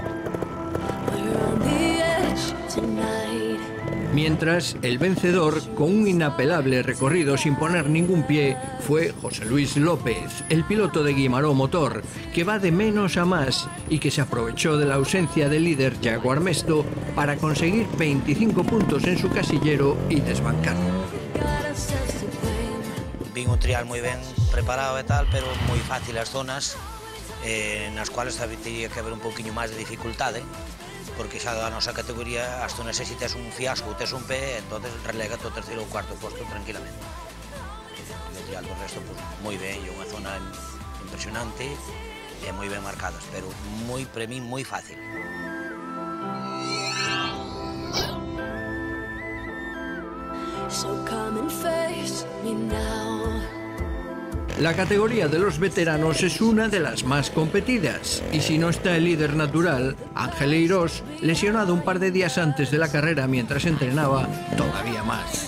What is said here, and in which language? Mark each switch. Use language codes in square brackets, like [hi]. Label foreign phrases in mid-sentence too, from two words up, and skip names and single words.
[es] Mientras, el vencedor, con un inapelable recorrido sin poner ningún pie, fue José Luis López, el piloto de Guimaró Motor, que va de menos a más y que se aprovechó de la ausencia del líder Yago Armesto para conseguir 25 puntos en su casillero y desbancarlo. [gl] vin un trial moi ben preparado e tal, pero moi fácil as zonas nas cuales teria que haber un pouquiño máis de dificultade, porque xa da nosa categoría as zonas se tes un fiasco, tes un pé, entonces relega o terceiro ou cuarto posto tranquilamente. O trial do resto, pues, moi ben, e unha zona impresionante e moi ben marcadas, pero moi, para mí, moi fácil. [es] La categoría de los veteranos es una de las más competidas y si no está el líder natural, Ángel Eirós, lesionado un par de días antes de la carrera mientras entrenaba, todavía más.